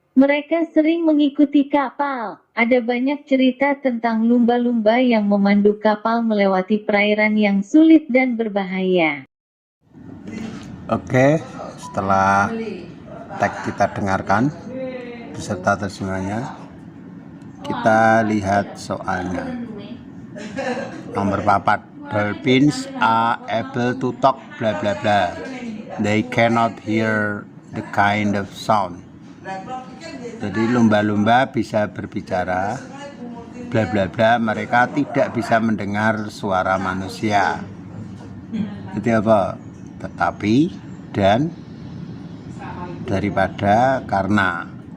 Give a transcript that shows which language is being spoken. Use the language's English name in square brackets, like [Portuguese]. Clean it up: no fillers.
[Indonesian] Mereka sering mengikuti kapal. Ada banyak cerita tentang lumba-lumba yang memandu kapal melewati perairan yang sulit dan berbahaya. Oke, setelah teks kita dengarkan beserta terjemahnya, kita lihat soalnya. Nomor 4, [English] dolphins are able to talk bla bla bla. They cannot hear the kind of sound. [Indonesian] Jadi lumba-lumba bisa berbicara bla bla bla, mereka tidak bisa mendengar suara manusia. Itu apa? Tetapi, dan, daripada, karena.